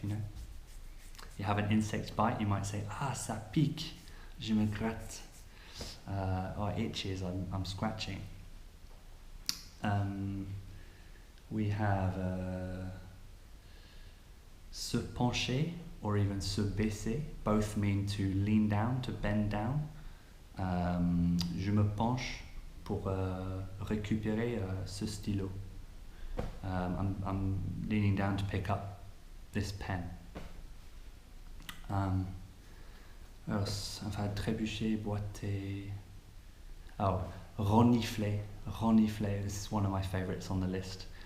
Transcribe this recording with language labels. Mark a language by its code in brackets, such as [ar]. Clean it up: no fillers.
[en] You have an insect bite, you might say, [fr] ah, ça pique, je me gratte. [en] Or itches, I'm scratching. We have se pencher, or even se baisser. Both mean to lean down, to bend down. [fr] Je me penche pour récupérer ce stylo. [en] I'm leaning down to pick up this pen. What else? I've had trébucher, boiter. Oh, renifler. Renifler, this is one of my favourites on the list.